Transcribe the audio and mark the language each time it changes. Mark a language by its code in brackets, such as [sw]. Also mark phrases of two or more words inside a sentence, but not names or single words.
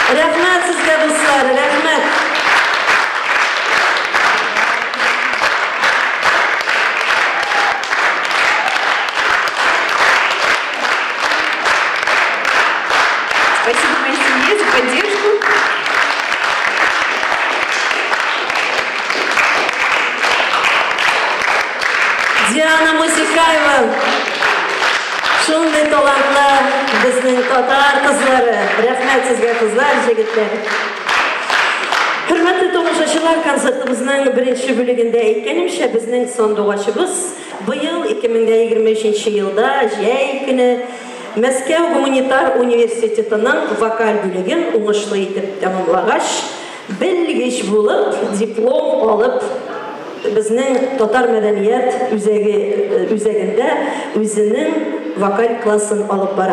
[tt] Рәхмәт сезгә, дуслар, рәхмәт. [ru] Спасибо моей семье за поддержку. Диана Мусикаева. [tt] Шундай талантлы безнең татар кызлары. Рәхмәт сезгә, кызлар, җегетләр. Хөрмәтле тамашачылар, концертыбызның беренче бүлегендә әйткәнемчә, безнең сандугачыбыз быел 2023 елда җәй көне Мәскәү гуманитар университетының вокаль бүлеген уңышлы итеп тәмамлагач, белгеч булып, диплом алып, безнең татар мәдәният үзәгендә үзенең вокаль классын алып бара.